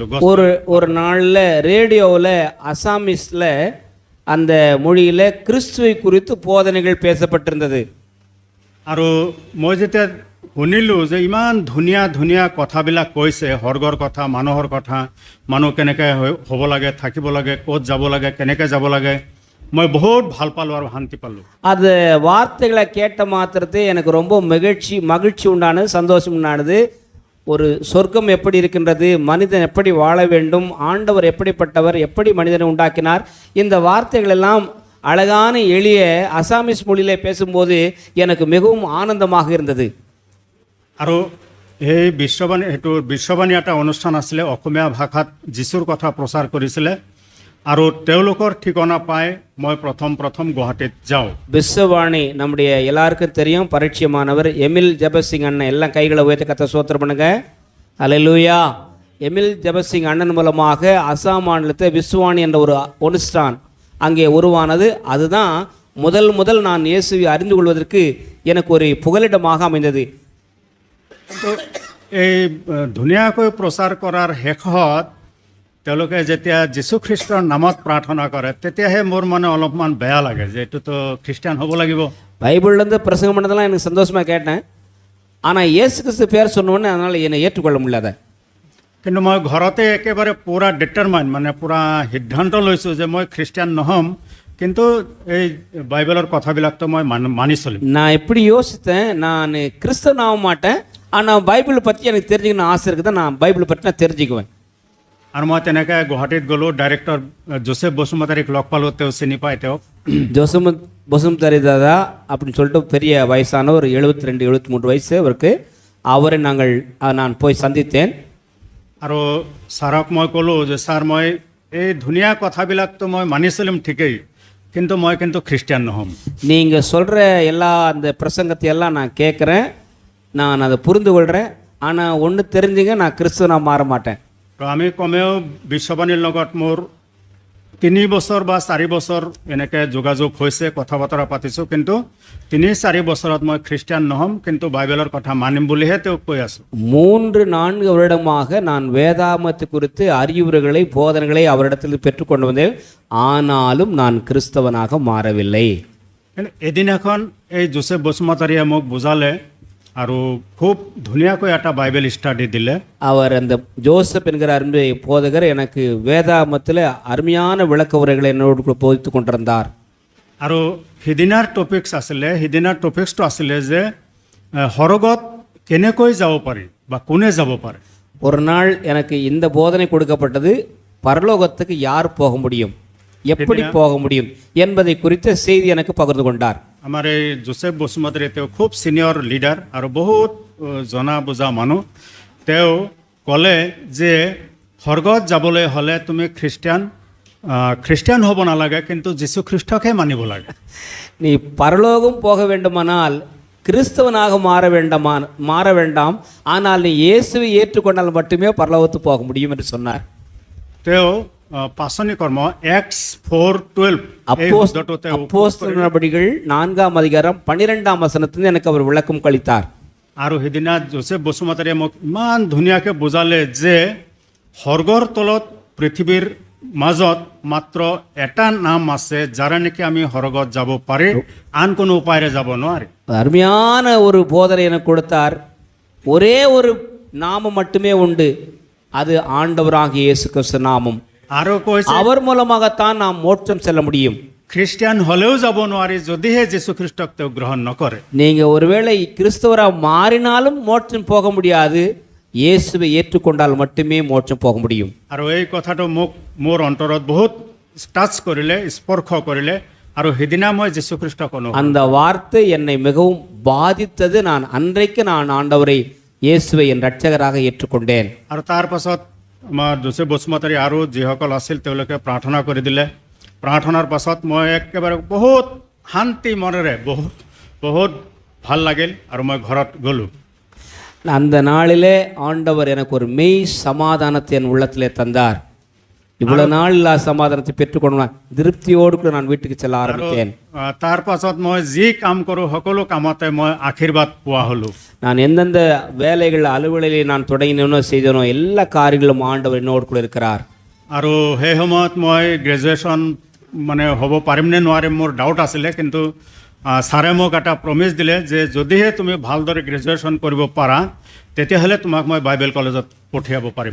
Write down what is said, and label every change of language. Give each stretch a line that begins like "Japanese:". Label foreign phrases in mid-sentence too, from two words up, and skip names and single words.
Tamil: ஒரு நாளில் ரேடியோவில் அசாமிஸில் அந்த மொழியில் கிறிஸ்துவை குறித்து போதனைகள் பேசப்பட்டிருந்தது.
Assamese: আৰু মই যেতিয়া শুনিলোঁ যে ইমান ধুনীয়া ধুনীয়া কথাবিলাক কৈছে, স্বৰ্গৰ কথা, মানুহৰ কথা, মানুহ কেনেকৈ হ'ব লাগে, থাকিব লাগে, ক'ত যাব লাগে, কেনেকৈ যাব লাগে, মই বহুত ভাল পালোঁ আৰু শান্তি পালোঁ.
Tamil: அது வார்த்தைகளை கேட்ட மாத்திரத்தை எனக்கு ரொம்ப மகிழ்ச்சி உண்டானது, சந்தோஷம் உண்டானது. ஒரு சொர்க்கம் எப்படி இருக்கின்றது, மனிதன் எப்படி வாழ வேண்டும், ஆண்டவர் எப்படிப்பட்டவர், எப்படி மனிதனை உண்டாக்கினார், இந்த வார்த்தைகள் எல்லாம் அழகான எளிய அசாமிஸ் மொழியிலே பேசும்போது எனக்கு மிகவும் ஆனந்தமாக இருந்தது.
Assamese: আৰু এই বিশ্ববাণী এটা অনুষ্ঠান আছিলে, অসমীয়া ভাষাত যীশুৰ কথা প্ৰচাৰ কৰিছিলে আৰু তেওঁলোকৰ ঠিকনা পাই মই প্ৰথম গুৱাহাটীত যাওঁ.
Tamil: விஸ்வவாணி நம்முடைய எல்லாருக்கும் தெரியும், பரிச்சயமானவர் எமில் ஜபசிங் அண்ணன். எல்லாம் கைகளை உயர்த்த கத்த சோத்திரம் பண்ணுங்க. அல்லேலூயா. எமில் ஜபசிங் அண்ணன் மூலமாக அசாம் மாநிலத்தை விஸ்வவாணி என்ற ஒரு অনুষ্ঠাன் அங்கே உருவானது. அதுதான் முதல் நான் இயேசுவை அறிந்து கொள்வதற்கு எனக்கு ஒரு புகலிடமாக அமைந்தது.
Assamese: এই ধুনীয়াকৈ প্ৰচাৰ কৰাৰ শেষত তেওঁলোকে যেতিয়া যীশুখ্ৰীষ্টৰ নামত প্ৰাৰ্থনা কৰে, তেতিয়াহে মোৰ মানে অলপমান বেয়া লাগে যে এইটোতো খ্ৰীষ্টান হ'ব লাগিব.
Tamil: பைபிள்லேருந்து பிரசங்கம் பண்ணதெல்லாம் எனக்கு சந்தோஷமாக கேட்டேன். ஆனால் இயேசு கிறிஸ்து பேர் சொன்னோன்னே அதனால் என்னை ஏற்றுக்கொள்ள முடியாத.
Assamese: কিন্তু মই ঘৰতে একেবাৰে পূৰা ডিটাৰমাইন, মানে পূৰা সিদ্ধান্ত লৈছোঁ যে মই খ্ৰীষ্টান নহ'ম, কিন্তু এই বাইবেলৰ কথাবিলাকতো মই মানি চলিম.
Tamil: நான் எப்படி யோசித்தேன், நான் கிறிஸ்தவன் ஆக மாட்டேன், ஆனால் பைபிளை பற்றி எனக்கு தெரிஞ்சுக்கணும் ஆசை இருக்குது, நான் பைபிளை பற்றி நான் தெரிஞ்சுக்குவேன்.
Assamese: আৰু মই তেনেকৈ গুৱাহাটীত গ'লোঁ, ডাইৰেক্টৰ জোচেফ বসুমতাৰীক লগ পালোঁ, তেওঁ চিনি পায়. তেওঁ
Tamil: பசுமதாரி தாதா அப்படின்னு சொல்லிட்டு பெரிய வயசான ஒரு 72-73 வயசு அவருக்கு. அவரை நான் போய் சந்தித்தேன்.
Assamese: আৰু ছাৰক মই ক'লোঁ যে ছাৰ, মই এই ধুনীয়া কথাবিলাকতো মই মানি চলিম ঠিকেই, কিন্তু মই খ্ৰীষ্টান নহ'ম.
Tamil: நீங்கள் சொல்கிற எல்லா அந்த பிரசங்கத்தை எல்லாம் நான் கேட்குறேன், நான் அதை புரிந்து கொள்கிறேன், ஆனால் ஒன்று தெரிஞ்சுங்க, நான் கிறிஸ்துவனாக மாற மாட்டேன்.
Assamese: তো আমি কমেও বিশ্ববাণীৰ লগত মোৰ 3 বছৰ বা 4 বছৰ এনেকৈ যোগাযোগ হৈছে, কথা বতৰা পাতিছোঁ, কিন্তু 3-4 বছৰত মই খ্ৰীষ্টান নহ'ম, কিন্তু বাইবেলৰ কথা মানিম বুলিহে তেওঁক কৈ আছোঁ.
Tamil: 3-4 வருடமாக நான் வேதாமத்தை குறித்து அறிவுரைகளை, போதனைகளை அவரிடத்தில் பெற்றுக்கொண்டு வந்தேன், ஆனாலும் நான் கிறிஸ்தவனாக மாறவில்லை.
Assamese: এদিনাখন এই জোচেফ বসুমতাৰীয়ে মোক বুজালে আৰু খুব ধুনীয়াকৈ এটা
English: Bible study
Assamese: দিলে.
Tamil: அவர் அந்த ஜோசப் என்கிற அருமை போதகர் எனக்கு வேதாமத்தில் அருமையான விளக்க உரைகளை என்னோடு போதித்து கொண்டிருந்தார்.
Assamese: আৰু সিদিনাৰ টপিক্সটো আছিলে যে সৰগত কেনেকৈ যাব পাৰি বা কোনে যাব পাৰে.
Tamil: ஒரு நாள் எனக்கு இந்த போதனை கொடுக்கப்பட்டது, பரலோகத்துக்கு யார் போக முடியும், எப்படி போக முடியும் என்பதை குறித்த செய்தி எனக்கு பகிர்ந்து கொண்டார்.
Assamese: আমাৰ এই জোচেফ বসুমতাৰী তেওঁ খুব
English: senior leader
Assamese: আৰু বহুত জনা বুজা মানুহ. তেওঁ ক'লে যে স্বৰ্গত যাবলৈ হ'লে তুমি খ্ৰীষ্টান হ'ব নালাগে, কিন্তু যীশুখ্ৰীষ্টকহে মানিব লাগে.
Tamil: நீ பரலோகம் போக வேண்டுமானால் கிறிஸ்தவனாக மாற வேண்டாம், ஆனால் நீ இயேசுவை ஏற்றுக்கொண்டால் மட்டுமே பரலோகத்துக்கு போக முடியும் என்று சொன்னார்.
Assamese: তেওঁ পাঁচনি কৰ্ম Acts 4:12
Tamil: அப்போஸ்தலர் நடபடிகள் 4ஆம் அதிகாரம் 12ஆம் வசனத்திலிருந்து எனக்கு அவர் விளக்கம் கழித்தார்.
Assamese: আৰু সেইদিনা জোচেফ বসুমতাৰীয়ে মোক ইমান ধুনীয়াকৈ বুজালে যে স্বৰ্গৰ তলত পৃথিৱীৰ মাজত মাত্ৰ এটা নাম আছে, যাৰ নেকি আমি স্বৰ্গত যাব পাৰি, আন কোনো উপায়েৰে যাব নোৱাৰি.
Tamil: அருமையான ஒரு போதனை எனக்கு கொடுத்தார். ஒரே ஒரு நாமம் மட்டுமே உண்டு, அது ஆண்டவராகிய இயேசு கிறிஸ்து நாமம்.
Assamese: আৰু কৈছে
Tamil: அவர் மூலமாகத்தான் நாம் மோட்சம் செல்ல முடியும்.
Assamese: খ্ৰীষ্টিয়ান হ'লেও যাব নোৱাৰি যদিহে যীশুখ্ৰীষ্টক তেওঁ গ্ৰহণ নকৰে।
Tamil: நீங்கள் ஒருவேளை கிறிஸ்தவராக மாறினாலும் மோட்சம் போக முடியாது. இயேசுவை ஏற்றுக்கொண்டால் மட்டுமே மோட்சம் போக முடியும்.
Assamese: আৰু এই কথাটো মোক মোৰ অন্তৰত বহুত টাচ কৰিলে, স্পৰ্শ কৰিলে, আৰু সিদিনা মই যীশুখ্ৰীষ্টক অনুভৱ
Tamil: அந்த வார்த்தை என்னை மிகவும் பாதித்தது. அன்றைக்கு நான் ஆண்டவரை இயேசுவை என் ரட்சகராக ஏற்றுக்கொண்டேன்.
Assamese: আৰু তাৰ পাছত আমাৰ যোচেফ বসুমতাৰী আৰু যিসকল আছিল তেওঁলোকে প্ৰাৰ্থনা কৰি দিলে। প্ৰাৰ্থনাৰ পাছত মই একেবাৰে বহুত শান্তি মনেৰে বহুত ভাল লাগিল আৰু মই ঘৰত গ'লোঁ।
Tamil: அந்த நாளிலே ஆண்டவர் எனக்கு ஒரு மெய் சமாதானத்தை என் உள்ளத்திலே தந்தார். இவ்வளவு நாள் இல்லாத சமாதானத்தை பெற்றுக்கொண்டு திருப்தியோடு கூட நான் வீட்டுக்கு செல்ல ஆரம்பித்தேன்.
Assamese: তাৰ পাছত মই যি কাম কৰোঁ সকলো কামতে মই আশীৰ্বাদ পোৱা হ'লোঁ।
Tamil: நான் எந்தெந்த வேலைகள் அலுவலிலே நான் தொடங்கினோ செய்தனோ எல்லா காரியங்களும் ஆண்டவர் என்னோடு கூட இருக்கிறார்.
Assamese: আৰু সেই সময়ত মই গ্ৰেজুৱেশ্যন মানে হ'ব পাৰিম নে নোৱাৰিম মোৰ ডাউট আছিলে, কিন্তু ছাৰে মোক এটা প্ৰমিছ দিলে যে যদিহে তুমি ভালদৰে গ্ৰেজুৱেশ্যন কৰিব পাৰা তেতিয়াহ'লে তোমাক মই বাইবেল কলেজত পঠিয়াব পাৰিম।